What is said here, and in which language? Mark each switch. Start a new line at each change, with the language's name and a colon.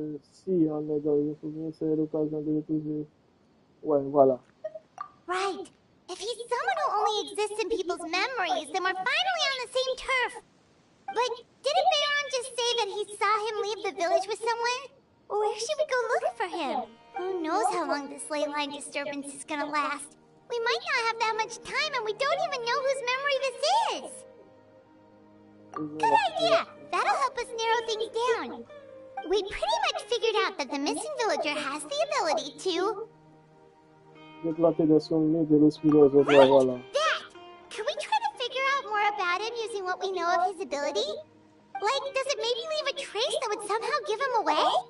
French: Si on est dans le souvenir, c'est l'occasion de retrouver. Ouais, voilà.
English: Right. If he's someone who only exists in people's memories, then we're finally on the same turf. But didn't Bayron just say that he saw him leave the village with someone? Where should we go look for him? Who knows how long this ley line disturbance is gonna last? We might not have that much time and we don't even know whose memory this is. Good idea! That'll help us narrow things down. We pretty much figured out that the missing villager has the ability to...
French: Déplanter des souvenirs de l'esprit des autres, voilà.
English: That! Can we try to figure out more about him using what we know of his ability? Like, does it maybe leave a trace that would somehow give him away?